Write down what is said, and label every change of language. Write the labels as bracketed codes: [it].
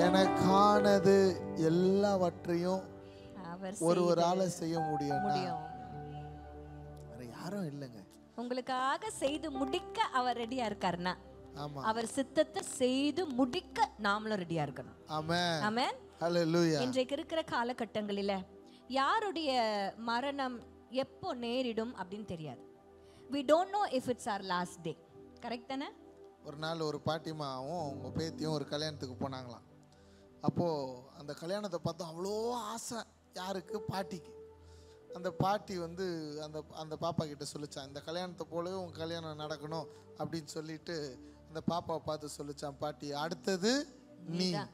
[ta] எனக்கானது எல்லாவற்றையும் ஒருவரால செய்ய முடியும், வேற யாரும் இல்லைங்க. உங்களுக்காக செய்து முடிக்க அவர் ரெடியா இருக்காருன்னா, அவர் சித்தத்தை செய்து முடிக்க நாமளும் ரெடியா இருக்கணும். ஆமென் ஆமென் ஹல்லேலூயா. இன்றைக்கு இருக்கிற காலகட்டங்களில யாருடைய மரணம் எப்போ நேரிடும் அப்படின்னு தெரியாது. [en] we don't know if it's our last day. [ta] Correct தானே? ஒரு நாள் ஒரு பாட்டிமாவும் அவங்க பேத்தியும் ஒரு கல்யாணத்துக்கு போனாங்களாம். அப்போது அந்த கல்யாணத்தை பார்த்தா அவ்வளோ ஆசை. யாருக்கு? பாட்டிக்கு. அந்த பாட்டி வந்து அந்த பாப்பா கிட்ட சொல்லிச்சான், இந்த கல்யாணத்தை போலவே உங்கள் கல்யாணம் நடக்கணும் அப்படின்னு சொல்லிட்டு அந்த பாப்பாவை பார்த்து சொல்லிச்சான் பாட்டி, அடுத்தது நீ.